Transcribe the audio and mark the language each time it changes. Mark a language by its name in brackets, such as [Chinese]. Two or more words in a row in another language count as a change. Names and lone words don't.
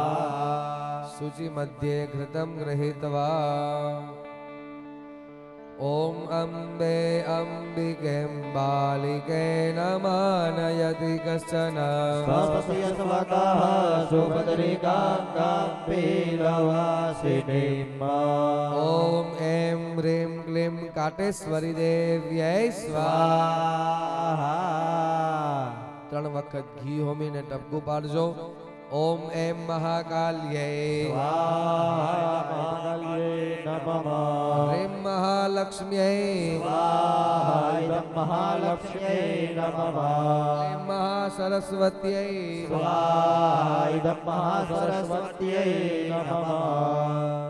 [Sanskrit] शुचिमध्ये घृतं गृहीत्वा ॐ अम्बे अम्बिकें बालिके नमानयति कश्चन स्वस्य स्वतः सुभद्रिकाङ्गां पीलवासिनीम् ॐ ऐं ह्रीं क्लीं काटेश्वरी देव्यै स्वाहा [Gujarati] ત્રણ વખત ઘી હોમીને ટપકું પાડજો [Sanskrit] ओम एम महाकाल्ये स्वाहाय नमः ह्रीं महालक्ष्म्यै स्वाहाय महालक्ष्म्यै नमः क्लीं महासरस्वत्यै स्वाहाय महासरस्वत्यै नमः